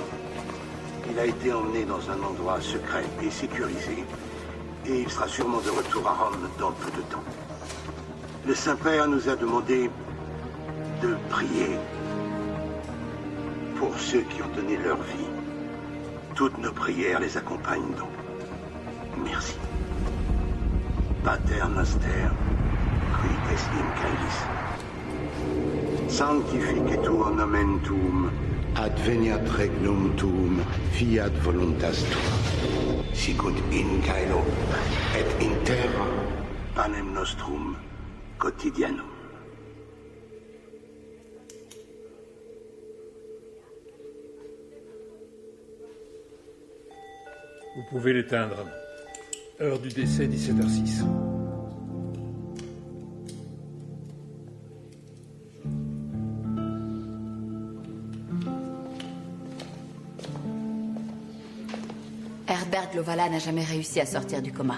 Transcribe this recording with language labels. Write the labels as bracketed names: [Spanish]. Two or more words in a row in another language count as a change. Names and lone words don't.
[French] Il a été emmené dans un endroit secret et sécurisé, et il sera sûrement de retour à Rome dans peu de temps. Le Saint-Père nous a demandé de prier pour ceux qui ont donné leur vie. Toutes nos prières les accompagnent donc. Merci. [Latin] Pater Noster, qui es in caelis. Sanctificetur nomen tuum, adveniat regnum tuum, fiat voluntas tua. Sicut in caelo et in terra panem nostrum quotidianum. [French] Vous pouvez l'éteindre. Heure du décès, 17h06. Herbert Glovala n'a jamais réussi à sortir du coma.